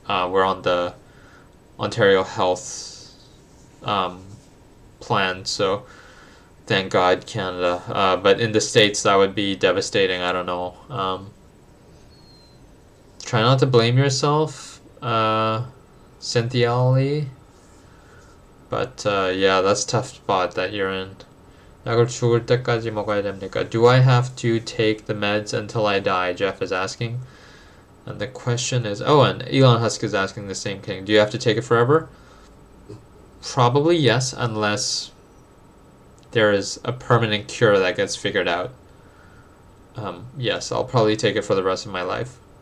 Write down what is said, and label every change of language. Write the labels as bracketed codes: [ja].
[en] We're on the Ontario Health plan, so thank God, Canada. But in the States, that would be devastating. I don't know. Try not to blame yourself, Cynthia Lee. But yeah, that's a tough spot that you're in. [ko] 약을 죽을 때까지 먹어야 됩니까? [en] Do I have to take the meds until I die? Jeff is asking. And the question is, oh, and Elon Husk is asking the same thing. Do you have to take it forever? Probably yes, unless there is a permanent cure that gets figured out, yes, I'll probably take it for the rest of my life.